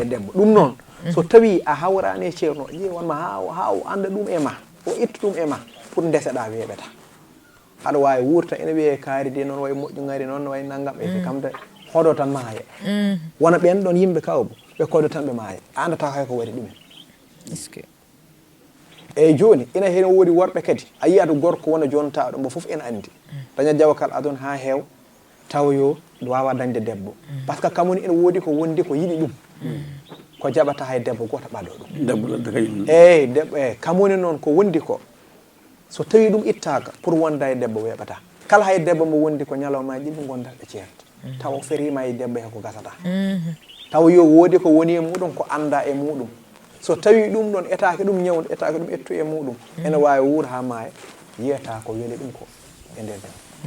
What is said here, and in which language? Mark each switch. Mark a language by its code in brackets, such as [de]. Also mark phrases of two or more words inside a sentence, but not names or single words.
[ff] e debbo ɗum noon so tawi a hawrani e ceerno ƴeew wonma ha o anda ɗum e ma o itta ɗum e ma pour ndeseɗa weeɓeta aɗa wawi wurta ene wiye kaari de noon way moƴƴu ngari noon way naggam e kam de hoɗo tan maaya wona ɓen ɗon yimɓe kawbo ɓe koɗo tan ɓe maaya a andata hay ko waɗi ɗumen eyyi joni ina hen woodi worɓe kadi a yiyata gorko wona jontaɗo mbo foof ene andi daña jawa kal adon ha heew tawa yo wawa dañde debbo [fr] par ce que [ff] kamoni ene woodi ko wondi ko yiɗi ɗum ko jaɓata hay debbo goto ɓaɗo ɗum debbo ladde kañum eyyi debbo kamoni noon ko wondi ko so tawi ɗum ittaka pour wonda e debbo weeɓata kala hay debbo mo wondi ko ñalawma ɗiɗi gondat ɓe ceerta tawa o ferima e debbo heko gasata tawa yo woodi ko woni e muɗum ko anda e muɗum so tawi ɗum ɗon etake ɗum ñawde etake ɗum ettu e muɗum ene wawi wuura ha maaya yiyata ko weeli ɗum ko e nder debbo